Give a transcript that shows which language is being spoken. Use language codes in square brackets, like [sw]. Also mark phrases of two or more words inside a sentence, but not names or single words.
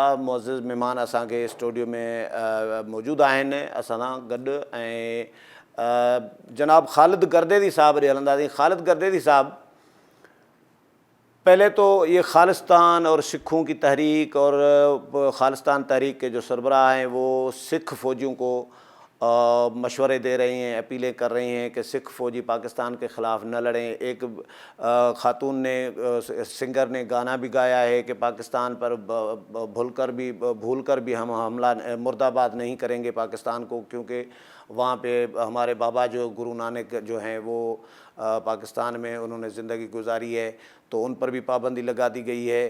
[sd] मुअज़्ज़िज़ महिमान असांखे स्टूडियो में मौजूदु आहिनि असां सां गॾु, ऐं जनाब ख़ालिद गर्देदी साहब ॾे हलंदासीं. [ur] خالد گردیدی صاحب، پہلے تو یہ خالصتان اور سکھوں کی تحریک اور خالصتان تحریک کے جو سربراہ ہیں وہ سکھ فوجیوں کو مشورے دے رہی ہیں، اپیلیں کر رہی ہیں کہ سکھ فوجی پاکستان کے خلاف نہ لڑیں. ایک خاتون نے سنگر نے گانا بھی گایا ہے کہ پاکستان پر بھول کر بھی ہم حملہ مردہ باد نہیں کریں گے پاکستان کو، کیونکہ وہاں پے ہمارے بابا جو گرو نانک جو ہیں وہ پاکستان میں انہوں نے زندگی گزاری ہے، تو ان پر بھی پابندی لگا دی گئی ہے.